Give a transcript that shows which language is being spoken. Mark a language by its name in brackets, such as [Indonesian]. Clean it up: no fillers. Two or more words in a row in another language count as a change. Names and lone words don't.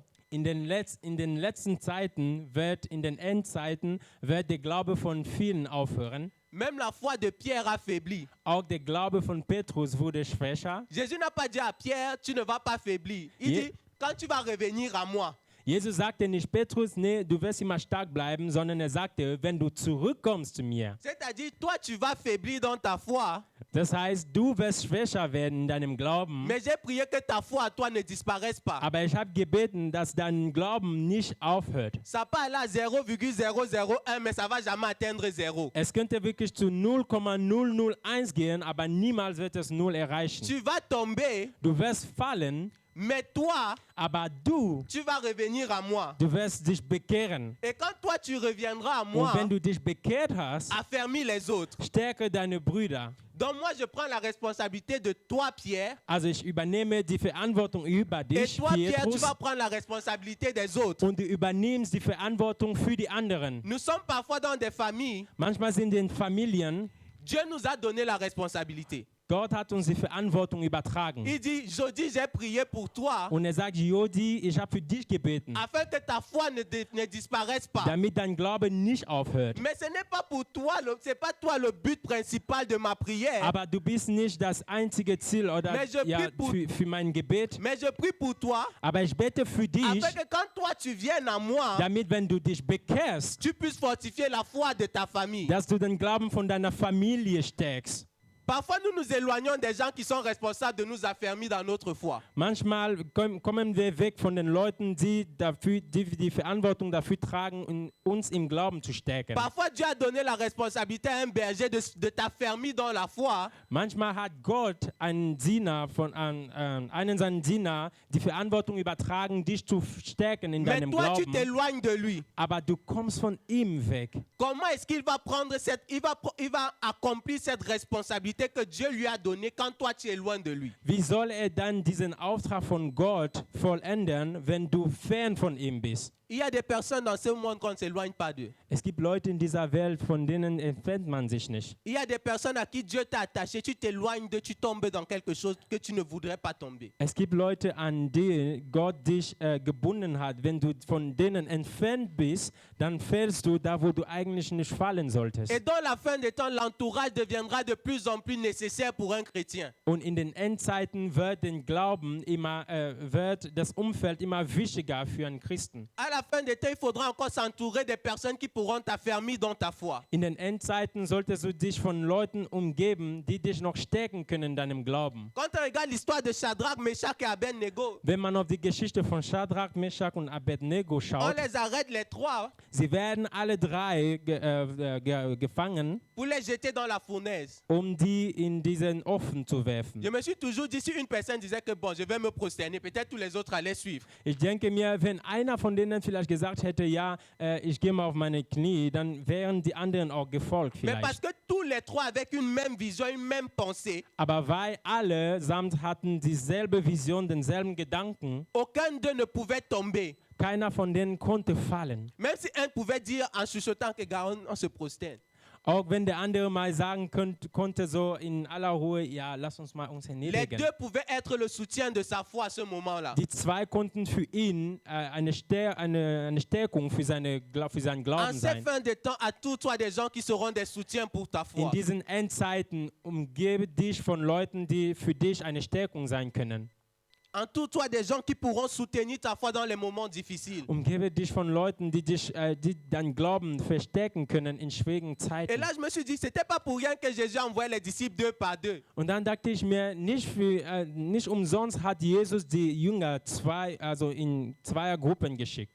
[German] In den letzten Zeiten in den Endzeiten wird der Glaube von vielen aufhören. [French] Même la foi de Pierre affaiblit. [German] Auch der Glaube von Petrus wurde schwächer. [French] Jésus n'a pas dit à Pierre, tu ne vas pas faiblir. Il dit, quand tu vas revenir à moi, [German] Jesus sagte nicht, Petrus, nee, du wirst immer stark bleiben, sondern er sagte, wenn du zurückkommst zu mir. [French] c'est-à-dire, toi, tu vas faiblir dans ta foi, [German] Das heißt, du wirst schwächer werden in deinem Glauben. [French] mais j'ai prié que ta foi à toi ne disparaisse pas. [German] Aber ich habe gebeten, dass dein Glauben nicht aufhört. [French] Ça peut aller à 0,001, mais ça va jamais atteindre 0. [German] Es könnte wirklich zu 0,001 gehen, aber niemals wird es 0 erreichen. [French] Tu vas tomber, [German] Du wirst fallen, [French] mais toi, [German] aber du [French] vas revenir à moi. [German] wirst dich bekehren. [French] Et quand toi, tu reviendras à [German] Und [French] moi, [German] wenn du dich bekehrt hast, [French] affermis les autres. [German] stärke deine Brüder. [French] Donc moi, je prends la responsabilité de toi, Pierre. [German] Also ich übernehme die Verantwortung über [French] Et [German] dich, [French] toi, Pierre, tu [German] Petrus, [French] vas prendre la responsabilité des autres. [German] und du übernimmst die Verantwortung für die anderen. [French] Nous sommes parfois dans des familles. [German] Manchmal sind in Familien, [French] Dieu nous a donné la responsabilité. [German] Gott hat uns die Verantwortung übertragen. [French] Il dit, Jodi, j'ai prié pour toi, [German] Und er sagt, Jodi, ich habe für dich gebeten, [French] afin que ta foi ne disparaisse pas. [German] damit dein Glaube nicht aufhört. [French] Mais ce n'est pas pour toi, c'est pas toi le but principal de ma prière. [German] Aber du bist nicht das einzige Ziel oder [French] Mais je [German] ja, [French] prie [German] für mein Gebet. [French] Mais je prie pour toi, [German] Aber ich bete für dich, [French] afin que quand toi tu viennes à moi, [German] damit, wenn du dich bekehrst, [French] tu puisses fortifier la foi de ta famille. [German] dass du den Glauben von deiner Familie stärkst. [French] Parfois, nous nous éloignons des gens qui sont responsables de nous affermir dans notre foi. [German] Manchmal kommen wir weg von den Leuten, die die Verantwortung dafür tragen, uns im Glauben zu stärken. [French] Parfois, Dieu a donné la responsabilité à un berger de t'affermir dans la foi. [German] Manchmal hat Gott einen seiner Diener die Verantwortung übertragen, dich zu stärken in [French] Mais [German] deinem [French] toi, tu [German] Glauben. [French] t'éloignes de lui. [German] Aber du kommst von ihm weg. [French] Comment est-ce qu'il va prendre il va accomplir cette responsabilité que Dieu lui a donnée quand toi tu es loin de lui? [German] Wie soll er dann diesen Auftrag von Gott vollenden, wenn du fern von ihm bist? [French] Il y a des personnes dans ce monde qu'on ne s'éloigne pas d'eux. [German] Es gibt Leute in dieser Welt, von denen entfernt man sich nicht. [French] Il y a des personnes à qui Dieu t'a attaché, tu t'éloignes d'eux, tu tombes dans quelque chose que tu ne voudrais pas tomber. [German] Es gibt Leute, an die Gott dich gebunden hat. Wenn du von denen entfernt bist, dann fällst du da, wo du eigentlich nicht fallen solltest. [French] Et dans la fin des temps, l'entourage deviendra de plus en plus nécessaire pour un chrétien. [German] Und in den Endzeiten wird den Glauben wird das Umfeld immer wichtiger für einen Christen. [French] À la fin des temps, il faudra encore s'entourer des personnes qui pourront t'affermir dans ta foi. [German] In den Endzeiten solltest du dich von Leuten umgeben, die dich noch stärken können in deinem Glauben. [French] Quand on regarde l'histoire de Shadrach, Meshach et Abednego, [German] Wenn man auf die Geschichte von Shadrach, Meshach und Abednego [French] on [German] schaut, [French] les arrête les trois [German] sie werden alle drei gefangen, [French] pour les jeter dans la fournaise. [German] die in diesen Ofen zu werfen. [French] Je me suis toujours dit, si une personne disait que bon, je vais me prosterner, peut-être tous les autres allaient suivre. [German] Ich denke mir, wenn einer von denen vielleicht gesagt hätte, ja, ich gehe mal auf meine Knie, dann wären die anderen auch gefolgt [French] Mais parce [German] vielleicht. [French] que tous les trois avec une même vision, une même pensée, [German] Aber weil alle samt hatten dieselbe Vision, denselben Gedanken, [French] aucun d'eux ne pouvait tomber. [German] keiner von denen konnte fallen. [French] Même si un pouvait dire en chuchotant que gars, on se prosterne. [German] Auch wenn der andere mal sagen konnte so in aller Ruhe, ja, lass uns mal uns [French] Les [German] erniedrigen. [French] deux pouvaient être le soutien de sa foi à ce moment-là. [German] Die zwei konnten für ihn eine Stärkung für seinen [French] En [German] Glauben [French] ces [German] sein. [French] fins de temps, attends-toi des gens qui seront des soutiens pour ta [German] In [French] foi. [German] diesen Endzeiten umgebe dich von Leuten, die für dich eine Stärkung sein können. [French] Entoure-toi des gens qui pourront soutenir ta foi dans les moments difficiles. [German] Umgebe dich von Leuten, die deinen Glauben verstärken können in schwierigen [French] Et [German] Zeiten. [French] là, je me suis dit, c'était pas pour rien que Jésus envoyait les disciples deux par deux. [German] Und dann dachte ich mir, nicht umsonst hat Jesus die Jünger in Zweiergruppen geschickt.